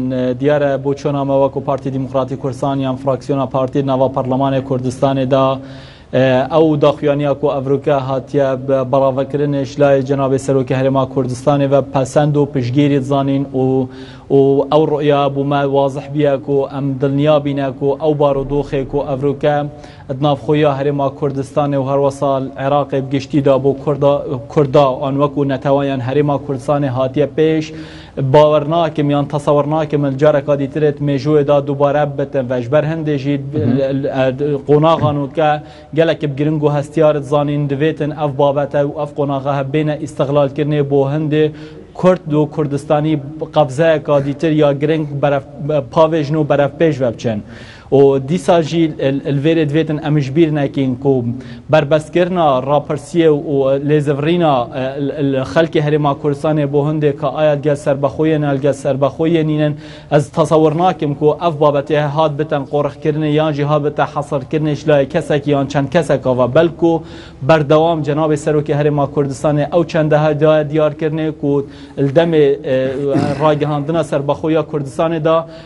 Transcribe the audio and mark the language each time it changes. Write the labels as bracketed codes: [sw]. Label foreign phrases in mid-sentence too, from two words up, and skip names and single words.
[ku] دیارە بۆ چۆنامەوەک و پارتی دیموکراتی کوردستان یان فراکسیۆنا پارتی ناوا پەرلەمانی کوردستانێدا ئەو داخوایانیا و ئەڤروکە هاتیە بەڕاوەکردنش لای جەنابێ سەرۆکی هەرێما کوردستانی و پەسەند و پشتگیری زانین و ئەو ڕۆیا بوومە وازح بیەک و ئەم دڵنیا بینەک و ئەو بارودۆخێک و ئەڤروکە ناوخۆیە هەرێما کوردستانی و هەروەساڵ عێراقی بگشتیدا بۆ کوردا ئەن وەکو نەتەوایان هەرێما کوردستانی هاتیە پێش. باوەڕ ناکەم یان تەسەوەڕ ناکەم جارێکا دیترێت مێژوێدا دووبارە بتن ڤەژبەر هەندێژی قۆناغان و کە gelekî giring û hestiyarî zanîn divêtin ev babete û ev qonaxa hebêne îstiglalkirinê bo hindê Kurd û Kurdistanî qebzeyeka dîtir ya giring pavêjin û berevpêj ve biçin. û dîsa jî li vêrê divêtin em ji bîr nekin ku berbeskirina rapirsiyê û lêzevîna xelkê Herêma Kurdistanê bo hindê ka aya gel serbexweyên gel serbexweyên înin ez tesewwur nakim ku ev babetê hat bitin qorixkirinê yan jî hat bite hesirkirinê ji layê kesekî yan çend keseka ve belku berdewam Cenabê Serokê Herêma Kurdistanê ew çendeha diyarkirinê ku li demê ragihandina serbexweya Kurdistanê da